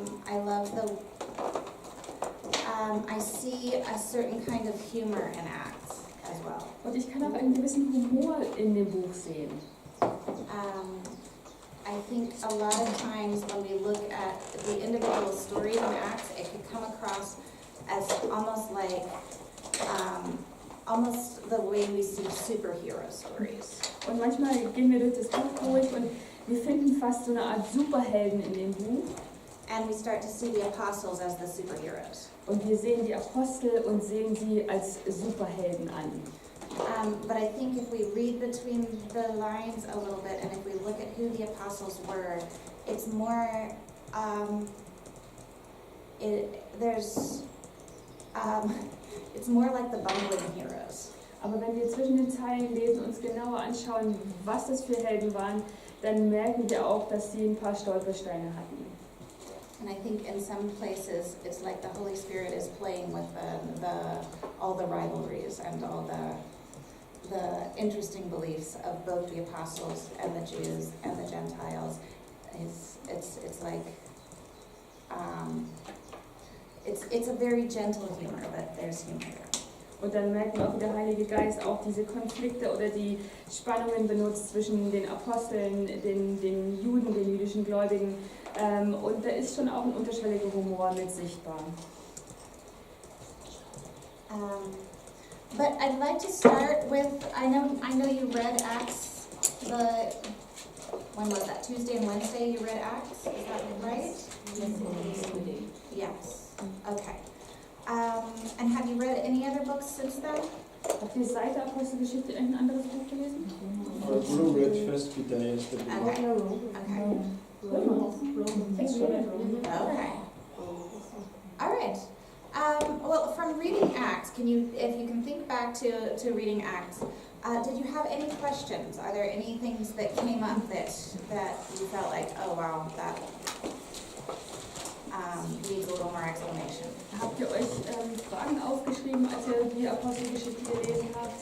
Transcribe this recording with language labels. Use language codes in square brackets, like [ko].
[en] I love I see a certain kind of humor in Acts as well. [de] Und ich kann auch einen gewissen Humor in dem Buch sehen. [en] I think a lot of times when we look at the individual stories in Acts, it could come across as almost like, almost the way we see superhero stories. [de] Und manchmal gehen wir durch das Buch durch und wir finden fast so eine Art Superhelden in dem Buch. [en] And we start to see the apostles as the superheroes. [de] Und wir sehen die Apostel und sehen sie als Superhelden an. [en] But I think if we read between the lines a little bit, and if we look at who the apostles were, it's more, it's more like the bumbling heroes. [de] Aber wenn wir zwischen den Zeilen lesen und uns genauer anschauen, was das für Helden waren, dann merken wir auch, dass sie ein paar Stolpersteine hatten. [en] And I think in some places it's like the Holy Spirit is playing with all the rivalries and all the interesting beliefs of both the apostles and the Jews and the Gentiles. It's like it's a very gentle humor, but there's humor there. [de] Und dann merken wir auch, wie der Heilige Geist auch diese Konflikte oder die Spannungen benutzt zwischen den Aposteln, den Juden, den jüdischen Gläubigen. Und da ist schon auch ein unterschwelliger Humor mit sichtbar. [en] But I'd like to start with, I know you read Acts, when was that, Tuesday and Wednesday you read Acts, is that right? Yes, okay. And have you read any other books since then? [de] Habt ihr seit der Apostelgeschichte irgendein anderes Buch gelesen? [en] I read first Peter yesterday. Okay. Okay. All right. Well, from reading Acts, if you can think back to reading Acts, did you have any questions? Are there any things that came up that you felt like, oh wow, that needs a little more explanation? [de] Habt ihr euch Fragen aufgeschrieben, als ihr die Apostelgeschichte gelesen habt?